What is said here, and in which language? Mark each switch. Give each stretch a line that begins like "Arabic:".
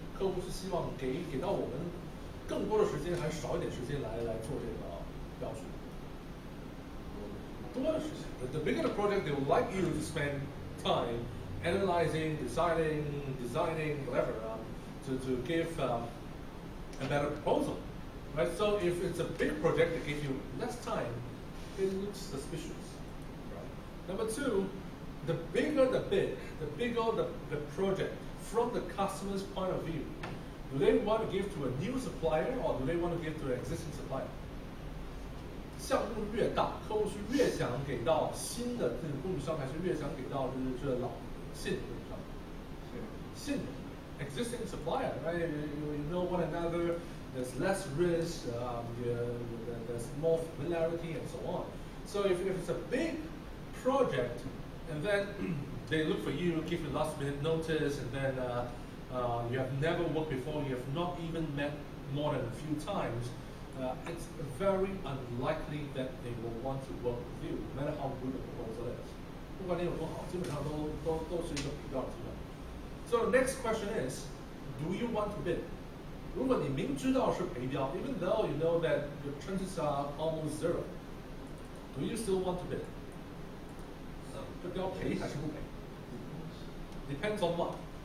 Chinese: 客户是希望给到我们更多的时间，还是少一点时间来做这个标准？多的时间。
English: The bigger the project, they would like you to spend time analyzing, designing, whatever, to give a better proposal, right? So if it's a big project that gives you less time, it looks suspicious, right? Number two, the bigger the bid, the bigger the project. From the customer's point of view, do they want to give to a new supplier or do they want to give to an existing supplier?
Chinese: 项目越大，客户是越想给到新的这种供应商，还是越想给到就是老现有供应商？现有
English: existing supplier, right? You know one another. There's less risk. There's more familiarity and so on. So if it's a big project, and then they look for you, give you last minute notice, and then you have never worked before, you have not even met more than a few times, it's very unlikely that they will want to work with you, no matter how good the proposal is.
Chinese: 不管你有多好，基本上都是一个比较的机会。
English: So the next question is, do you want to bid?
Chinese: 如果你明知道是赔标
English: even though you know that your chances are almost zero, do you still want to bid?
Chinese: 这标赔还是不赔？
English: Depends on what?